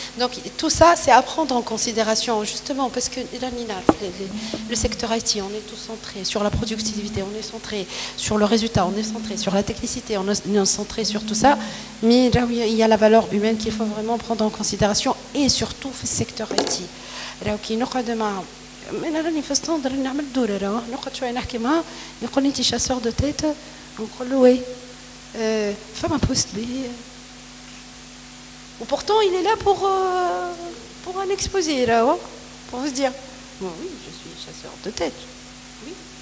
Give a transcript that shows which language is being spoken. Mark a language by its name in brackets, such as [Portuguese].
[French] Donc tout ça, c'est à prendre en considération, justement, parce que le secteur IT, on est tous centrés sur la productivité, on est centré sur le résultat, on est centré sur la technicité, on est centré sur tout ça, mais là où il y a la valeur humaine qu'il faut vraiment prendre en considération, et surtout le secteur IT. [Arabic] là وكي نقعد معهم انا راني في ستاند راني نعمل دوره راه نقعد شويه نحكي معاه يقول لي انت شاسور دو تيت نقول له وي فما بوست بي. [French] Ou pourtant, il est là pour un exposé, là, hein, pour se dire, bon, oui, je suis chasseur de tête. Oui.